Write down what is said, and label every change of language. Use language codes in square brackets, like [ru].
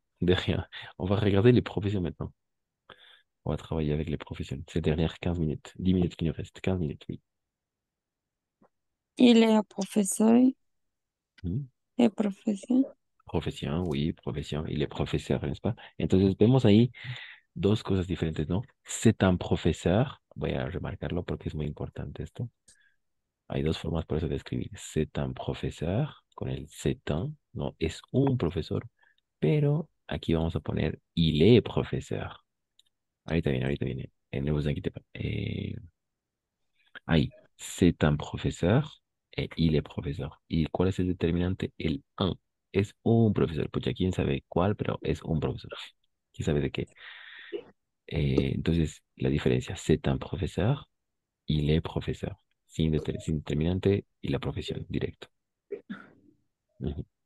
[fr] De rien. On va regarder les professions maintenant. On va travailler avec les professions. Ces dernières 15 minutes. 10 minutes qui nous restent. 15 minutes, oui. Il est un professeur Mhm. et profession. [es] Profesión, oui, profesión. [fr] Il est professeur, n'est-ce pas? [es] Entonces vemos ahí dos cosas diferentes, ¿no? [fr] C'est un profesor. [es] Voy a remarcarlo porque es muy importante esto. Hay dos formas por eso de escribir. C'est un profesor con el c'est un, no es un profesor, pero aquí vamos a poner il est professeur. Ahorita viene, ahorita viene. [fr] Ne vous inquiétez pas. Ahí, c'est un profesor et il est profesor. [es] ¿Y cuál es el determinante? El un. Es un profesor. Pues ya quién sabe cuál, pero es un profesor. ¿Quién sabe de qué? Entonces, la diferencia, [fr] c'est un profesor, il est profesor. [es] Sin determinante y la profesión, directo. Ujú.